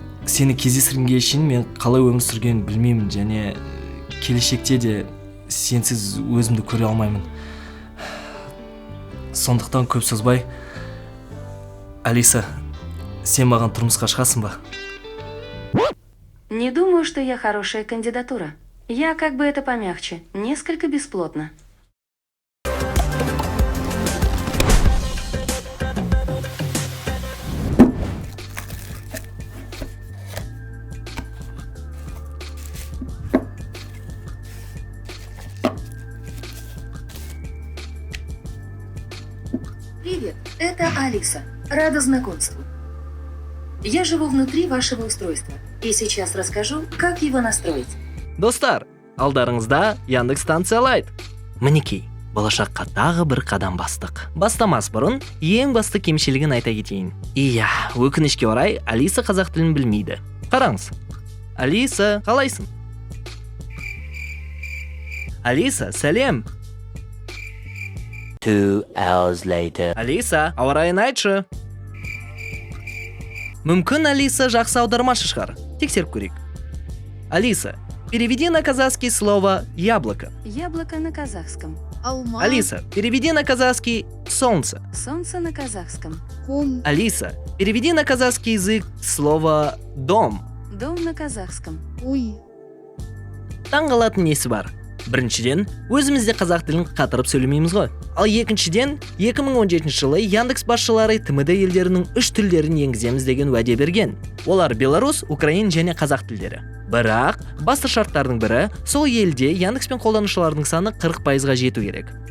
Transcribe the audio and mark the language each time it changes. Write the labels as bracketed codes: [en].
[kk] Сені кездестіргенге шейін мен қалай өмір сүргенін білмеймін, және келешекте де сенсіз өзімді көре алмаймын. Сондықтан көп созбай, Алиса, сен маған тұрмысқа шығасың ба? [ru] Не думаю, что я хорошая кандидатура. Я, как бы это помягче, несколько бесплотна. Привет, это Алиса. Рада знакомству. Я живу внутри вашего устройства и сейчас расскажу, как его настроить. [kk] Достар, алдарыңызда Яндекс станция Лайт. Мінекей, болашаққа тағы бір қадам бастық. Бастамас бұрын, ең басты кемшілігін айта кетейін. Иә, өкінішке орай, Алиса қазақ тілін білмейді. Қараңыз. Алиса, қалайсың? Алиса, сәлем. [en] 2 hours later. [kk] Алиса, ауа райын айтшы. Мүмкін Алиса жақсы аудармашы шығар. Тексеріп көрейік. [ru] Алиса, переведи на казахский слово яблоко. Яблоко на казахском. [kk] Алма. [ru] Алиса, переведи на казахский солнце. Солнце на казахском. [kk] Ком. [ru] Алиса, переведи на казахский язык слово дом. Дом на казахском. Ой. [kk] Таңғалатын несі бар? Біріншіден, өзімізде қазақ тілін қатырып сөйлемейміз ғой. Ал екіншіден, 2017 жылы Яндекс басшылары ТМД елдерінің 3 тілдерін енгіземіз деген уәде берген. Олар Беларусь, Украин және қазақ тілдері. Бірақ, басты шарттардың бірі, сол елде Яндекспен қолданушылардың саны 40%-ға жету керек.